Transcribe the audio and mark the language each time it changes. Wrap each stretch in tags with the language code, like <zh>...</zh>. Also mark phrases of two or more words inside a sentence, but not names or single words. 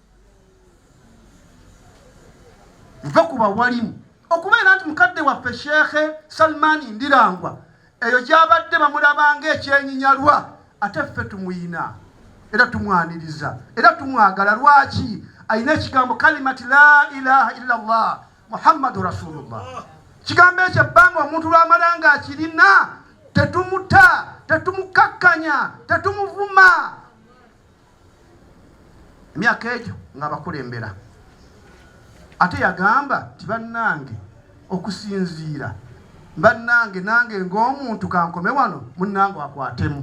<lg>Muve ku bawalimu. Okubeera nti mukadde waffe Sheekhe Salman Ndirangwa eyo gy'abadde bamulabanga ekyenyinyalwa, ate ffe tumuyina era tumwaniriza era tumwagala. Lwaki? Ayina ekigambo</lg> <ar>كلمة لا إله إلا الله محمد رسول الله.</ar> <lg>Kigambo ekyo ebbanga omuntu lw'amalanga akirina tetumuta, tetumukakkanya, tetumuvuma. Emyaka egyo nga bakulembera. Ate yagamba nti bannange okusinziira, bannange nange ng'omuntu kankome wano munnange akwatemu.</lg>